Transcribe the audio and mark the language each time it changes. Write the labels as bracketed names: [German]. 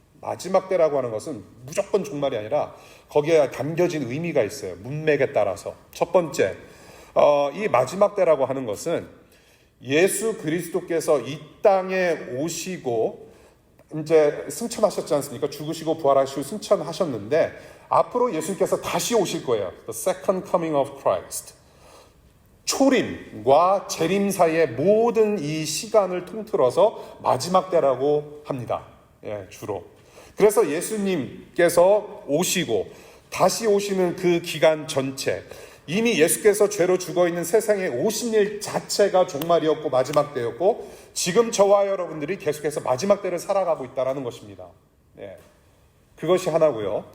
[Korean] 마지막 때라고 하는 것은 무조건 종말이 아니라 거기에 담겨진 의미가 있어요. 문맥에 따라서. 첫 번째, 이 마지막 때라고 하는 것은 예수 그리스도께서 이 땅에 오시고 이제 승천하셨지 않습니까? 죽으시고 부활하시고 승천하셨는데 앞으로 예수님께서 다시 오실 거예요. [English] The second coming of Christ. [Korean] 초림과 재림 사이의 모든 이 시간을 통틀어서 마지막 때라고 합니다. 주로. 그래서 예수님께서 오시고 다시 오시는 그 기간 전체, 이미 예수께서 죄로 죽어있는 세상에 오신 일 자체가 종말이었고 마지막 때였고, 지금 저와 여러분들이 계속해서 마지막 때를 살아가고 있다는 것입니다. 그것이 하나고요.